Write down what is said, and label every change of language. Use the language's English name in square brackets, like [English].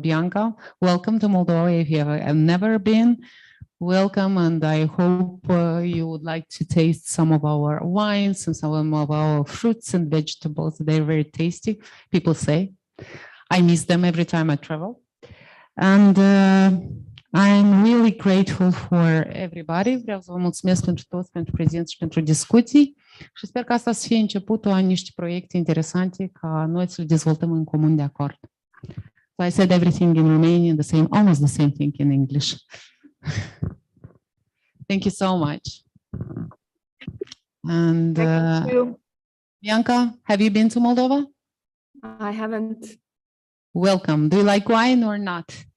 [English] Bianca, welcome to Moldova. If you have never been, welcome, and I hope you would like to taste some of our wines and some of our fruits and vegetables. They're very tasty, people say. I miss them every time I travel. And I'm really grateful for everybody. [Romanian] Vreau să vă mulțumesc pentru toți, pentru prezență și pentru discuții și sper că asta să fie începutul a niște proiecte interesante ca noi să le dezvoltăm în comun de acord. [English] So I said everything in Romanian, almost the same thing in English. Thank you so much. And Thank you. Bianca, have you been to Moldova? I haven't. Welcome. Do you like wine or not?